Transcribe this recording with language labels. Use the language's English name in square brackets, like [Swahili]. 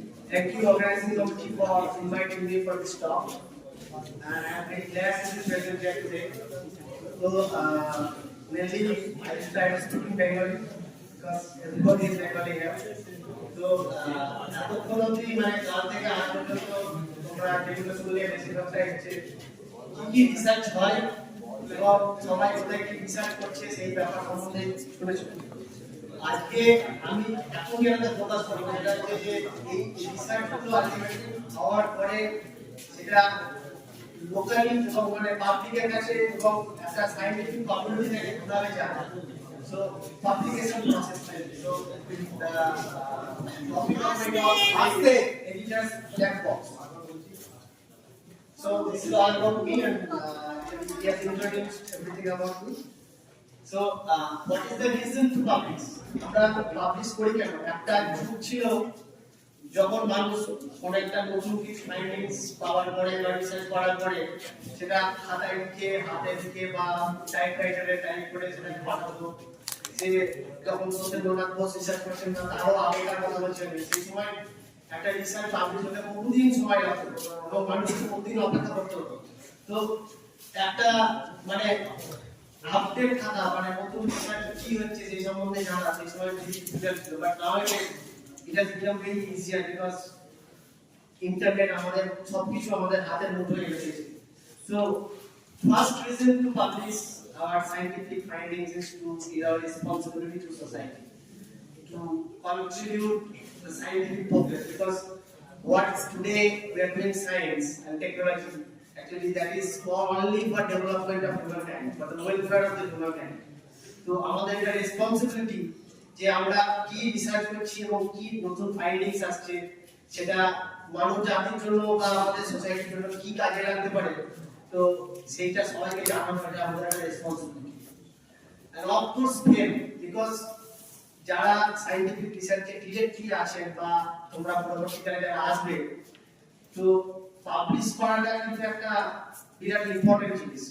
[English] Thank you, organizing committee, for inviting me for this talk. And I'm very glad to be present here today. So, mainly, I started speaking Bengali because everybody is Bengali here. [Bangla] So, এতক্ষণ অবধি মানে কাল থেকে আজ পর্যন্ত তোমরা বিভিন্ন স্কুলে বেশিরভাগটা হচ্ছে কি রিসার্চ হয় এবং সবাই কোথায় কি রিসার্চ করছে সেই ব্যাপার সম্বন্ধে শুনেছো। আজকে আমি এখন যেটা ফোকাস করবো সেটা হচ্ছে যে এই রিসার্চগুলো আলটিমেটলি হওয়ার পরে সেটা লোকালি এবং মানে পাবলিকের কাছে এবং একটা সায়েন্টিফিক কমিউনিটি থেকে কিভাবে যায়। [English] So publication process. So the topic of my talk is the editor's black box. So this is all about me, and he has introduced everything about me. So what is the reason to publish? [Bangla] আমরা publish করি কেন? একটা যুগ ছিল যখন মানুষ কোন একটা নতুন কিছু ফাইন্ডিংস পাওয়ার পরে বা রিসার্চ করার পরে সেটা খাতায় লিখে হাতে লিখে বা টাইপরাইটারে টাইপ করে সেটা পাঠাতো। যে যখন সত্যেন্দ্রনাথ বোস রিসার্চ করছেন না তারও আগেকার কথা বলছেন সেই সময় একটা রিসার্চ পাবলিশ হতে বহুদিন সময় লাগতো এবং মানুষ বহুদিন অপেক্ষা করতে হতো। তো একটা মানে আপডেট খাতা মানে নতুন রিসার্চ কি হচ্ছে সেই সম্বন্ধে জানা সেই সময় ডিফিকাল্ট ছিল, but now [English] it has become very easier because internet [Bangla] আমাদের সবকিছু আমাদের হাতের মুঠোয় এসে গেছে। [English] So first reason to publish our scientific findings is to see our responsibility to society, to contribute the scientific progress, because what today we are doing science and technology actually that is for only for development of humankind, for the welfare of the humankind. [Bangla] So আমাদের একটা responsibility যে আমরা কি research করছি এবং কি নতুন findings আসছে সেটা মানব জাতির জন্য বা আমাদের সোসাইটির জন্য কি কাজে লাগতে পারে, তো সেইটা সবাইকে জানানোটা আমাদের একটা responsibility. [English] and of course fame, because [Bangla] যারা সায়েন্টিফিক রিসার্চে ডিরেক্টলি আসেন বা তোমরা পরবর্তীকালে যারা আসবে, তো পাবলিশ করাটা কিন্তু একটা বিরাট ইম্পর্টেন্ট জিনিস।